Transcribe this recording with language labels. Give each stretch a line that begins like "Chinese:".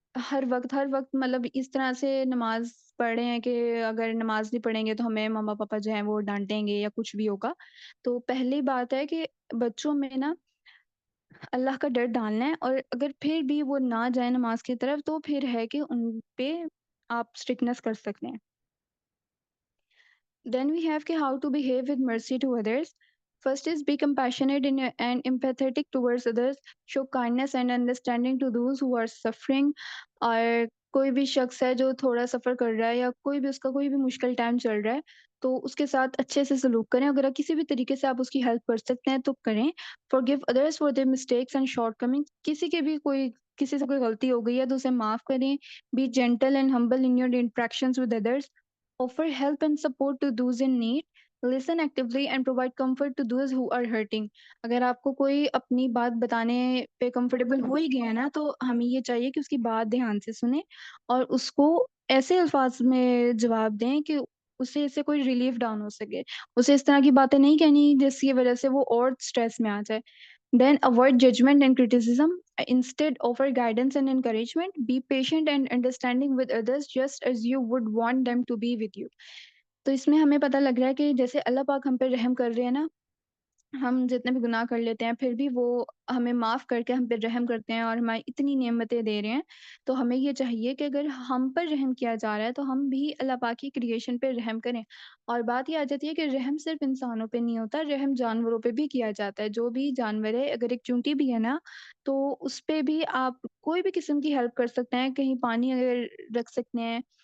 Urdu: ہر وقت مطلب اس طرح سے نماز پڑھ رہے ہیں کہ اگر نماز نہیں پڑھیں گے تو ہمیں ماما پاپا جو ہیں وہ ڈانٹیں گے یا کچھ بھی ہوگا۔ تو پہلی بات ہے کہ بچوں میں نا اللہ کا ڈر ڈالنا ہے اور اگر پھر بھی وہ نہ جائیں نماز کی طرف تو پھر ہے کہ ان پہ آپ اسٹرکٹنس کر سکتے ہیں۔
English: Then we have کہ how to behave with mercy to others. First is be compassionate and empathetic towards others. Show kindness and understanding to those who are suffering.
Urdu: اور کوئی بھی شخص ہے جو تھوڑا سفر کر رہا ہے یا کوئی بھی اس کا کوئی بھی مشکل ٹائم چل رہا ہے تو اس کے ساتھ اچھے سے سلوک کریں۔ اگر آپ کسی بھی طریقے سے آپ اس کی ہیلپ کر سکتے ہیں تو کریں۔
English: Forgive others for their mistakes and shortcomings.
Urdu: کسی سے کوئی غلطی ہو گئی ہے تو اسے معاف کریں۔
English: Be gentle and humble in your interactions with others. Offer help and support to those in need. Listen actively and provide comfort to those who are hurting.
Urdu: اگر آپ کو کوئی اپنی بات بتانے پہ کمفرٹیبل ہو ہی گیا ہے نا تو ہمیں یہ چاہیے کہ اس کی بات دھیان سے سنیں اور اس کو ایسے الفاظ میں جواب دیں کہ اس سے کوئی ریلیف ڈاؤن ہو سکے۔ اسے اس طرح کی باتیں نہیں کہنی جس کی وجہ سے وہ اور اسٹریس میں آ جائے۔
English: Then avoid judgment and criticism. Instead, offer guidance and encouragement. Be patient and understanding with others just as you would want them to be with you.
Urdu: تو اس میں ہمیں پتہ لگ رہا ہے کہ جیسے اللہ پاک ہم پہ رحم کر رہے ہیں نا، ہم جتنے بھی گناہ کر لیتے ہیں پھر بھی وہ ہمیں معاف کر کے ہم پہ رحم کرتے ہیں اور ہماری اتنی نعمتیں دے رہے ہیں۔ تو ہمیں یہ چاہیے کہ اگر ہم پر رحم کیا جا رہا ہے تو ہم بھی اللہ پاک کی کریشن پہ رحم کریں۔ اور بات یہ آ جاتی ہے کہ رحم صرف انسانوں پہ نہیں ہوتا، رحم جانوروں پہ بھی کیا جاتا ہے۔ جو بھی جانور ہے اگر ایک چونٹی بھی ہے نا تو اس پہ بھی آپ کوئی بھی قسم کی ہیلپ کر سکتے ہیں، کہیں پانی اگر رکھ سکتے ہیں